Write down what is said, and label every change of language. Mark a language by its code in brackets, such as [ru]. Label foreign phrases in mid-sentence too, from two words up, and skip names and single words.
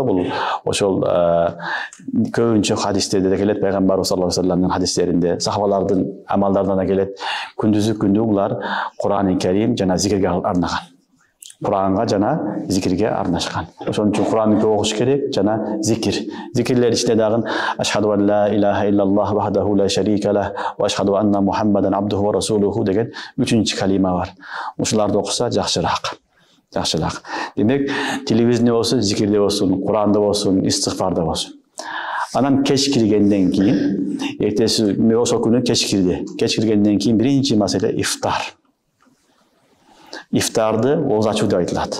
[ky] Бул ошол көбүнчө хадистерде келет, пайгамбар [ar] صلى الله عليه [ky] вассаламдын хадистеринде, сахабалардын амалдарынан келет. Күндүзгү күндү булар Кур'аны Керим жана зикирге арнаган. Кур'анга жана зикирге арнашкан. Ошон үчүн Кур'анды көп окуш керек жана зикир. Зикирлер ичинде дагы [ar] أشهد أن لا إله إلا الله وحده لا شريك له وأشهد أن محمدا عبده ورسوله [ky] деген 3-чү калима бар. Ушуларды окуса жакшыраак. Жакшыраак. Демек, телевизионде болсун, зикирде болсун, Кур'анда болсун, истигфарда болсун. Анан кеч киргенден кийин, эртеси ошол күнү кеч кирди. Кеч киргенден кийин биринчи маселе ифтар. Ифтарды ооз ачуу деп айтылат.